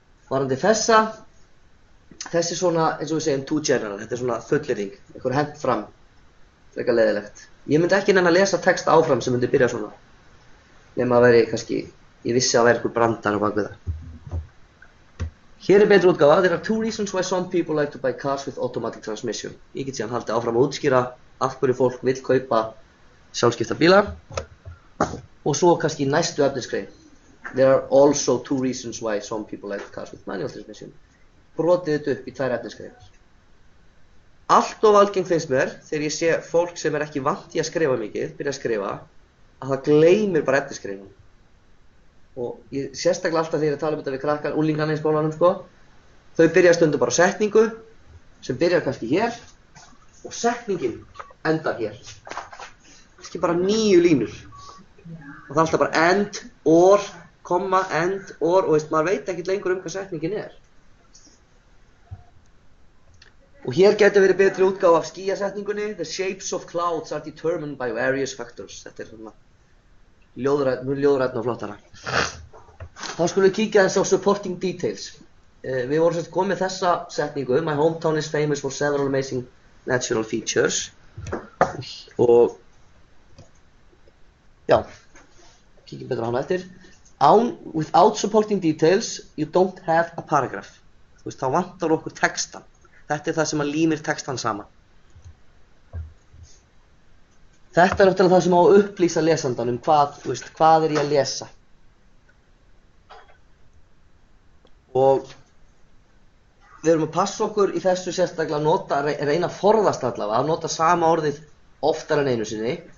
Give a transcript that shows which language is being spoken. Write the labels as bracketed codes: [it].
[is] Varandi þessi svona, eins og við segjum, too general, þetta svona fullyrðing, eitthvað hent fram, frekar leiðilegt. Ég myndi ekki nenni að lesa text áfram sem myndi byrja svona, nema að veri kannski, ég vissi að vera einhver brandar á bakvið það. Hér betri útgáfa, [en] there are 2 reasons why some people like to buy cars with automatic transmission. [is] Ég get síðan haldið áfram að útskýra af hverju fólk vill kaupa sjálfskipta bíla og svo kannski næstu efnisgrein. [en] There are also 2 reasons why some people like cars with manual transmission. [is] Brotið þetta upp í 2 efnisgreinar. Allt of algengt finnst mér þegar ég sé fólk sem ekki vant í að skrifa mikið, byrja að skrifa, að það gleymir bara efnisgreinum. Og ég sérstaklega alltaf þegar ég tala þetta við krakkar, unglingana í skólanum sko, þau byrja stundum bara setningu sem byrjar kannski hér og setningin endar hér. Kannski bara 9 línur. Og það alltaf bara end, or, komma, end, or, og maður veit ekkert lengur hvað setningin Og hér getur verið betri útgáfa af skýjasetningunni. [en] The shapes of clouds are determined by various factors. [is] Þetta svona ljóðrænn og flottara. Þá skulum við kíkja þess á supporting details. Við vorum komið þessa setningu. [en] My hometown is famous for several amazing natural features. [is] Og já, kíkjum betur á hana eftir. [en] Without supporting details, you don't have a paragraph. [is] Þú veist, þá vantar okkur textan. Þetta það sem að límir textan saman. Þetta náttúrulega það sem á að upplýsa lesandan hvað ég að lesa. Og við erum að passa okkur í þessu sérstaklega að reyna að forðast allavega, að nota sama orðið oftar en einu sinni.